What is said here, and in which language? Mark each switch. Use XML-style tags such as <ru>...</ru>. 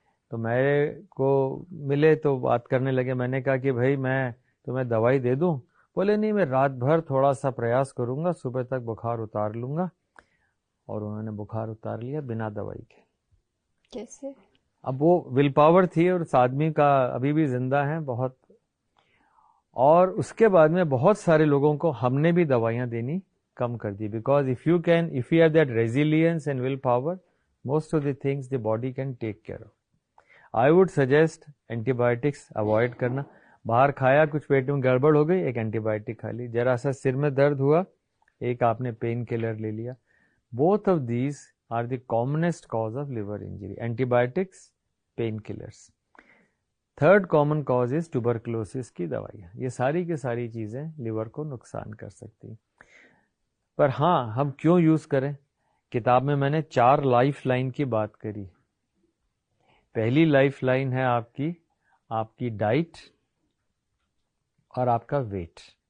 <ur>تو میرے کو ملے تو بات کرنے لگے. میں نے کہا کہ بھائی میں تمہیں دوائی دے دوں؟ بولے نہیں، میں رات بھر تھوڑا سا پریاس کروں گا، صبح تک بخار اتار لوں گا. اور انہوں نے بخار اتار لیا بنا دوائی کے. کیسے؟ اب وہ ول پاور تھی اور اس آدمی کا ابھی بھی زندہ ہیں بہت. اور اس کے بعد میں بہت سارے لوگوں کو ہم نے بھی دوائیاں دینی کم کر دی.</ur> <en>Because if you have that resilience and will power, most of the things the body can take care of. I would suggest</en> <ur>anti biotics avoid کرنا. باہر کھایا، کچھ پیٹ میں گڑبڑ ہو گئی، ایک اینٹی بایوٹک کھا لی. ذرا سا سر میں درد ہوا، ایک آپ نے پین کلر لے لیا.</ur> <en>Both of these are the commonest cause of liver injury. Antibiotics, painkillers. Third common cause is tuberculosis</en> <ur>کی دوائیاں. یہ ساری کی ساری چیزیں لیور کو نقصان کر سکتی ہیں. پر ہاں، ہم کیوں یوز کریں؟ کتاب میں نے 4 لائف لائن کی بات کری. پہلی لائف لائن ہے آپ کی ڈائٹ اور آپ کا ویٹ.</ur>